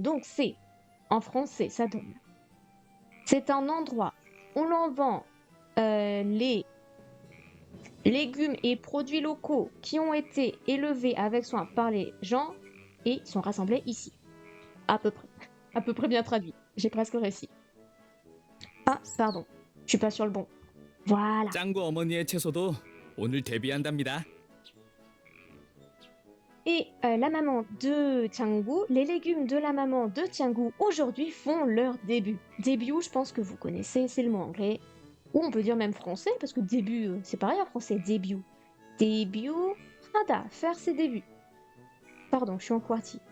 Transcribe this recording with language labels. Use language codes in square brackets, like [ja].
[fr] Donc c'est, en français, ça donne. C'est un endroit où l'on vend les légumes et produits locaux qui ont été élevés avec soin par les gens et sont rassemblés ici. À peu près bien traduit. J'ai presque réussi. Ah, pardon, je suis pas sur le bon. Voilà. [ko] 짱구 어머니의 채소도 오늘 데뷔한답니다. [fr] Et la maman de Tiangu, les légumes de la maman de Tiangu aujourd'hui font leur début. Début, je pense que vous connaissez, c'est le mot anglais. Ou on peut dire même français, parce que début, c'est pareil en français, début. Début, nada, faire ses débuts. Pardon, je suis en QWERTY.